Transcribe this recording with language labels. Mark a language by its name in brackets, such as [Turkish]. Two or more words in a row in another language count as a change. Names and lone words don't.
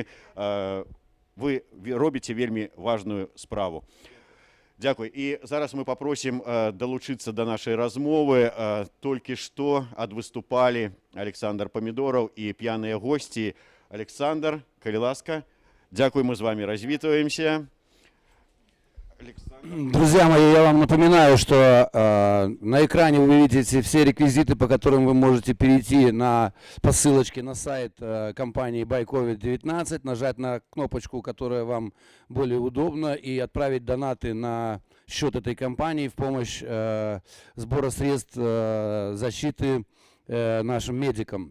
[Belarusian] Вы робіце вельмі важную справу. Дзякуй. І зараз мы попросім далучыцца да нашай размовы. Толькі што адвыступалі Александр Памідораў і п'яныя госці. Александр, калі ласка, дзякуй, мы з вами развітваемся. [Russian] Друзья мои, я вам напоминаю, что на экране вы видите все реквизиты, по которым вы можете перейти по ссылочке на сайт компании Buy COVID-19, нажать на кнопочку, которая вам более удобна, и отправить донаты на счет этой компании в помощь сбора средств защиты нашим медикам.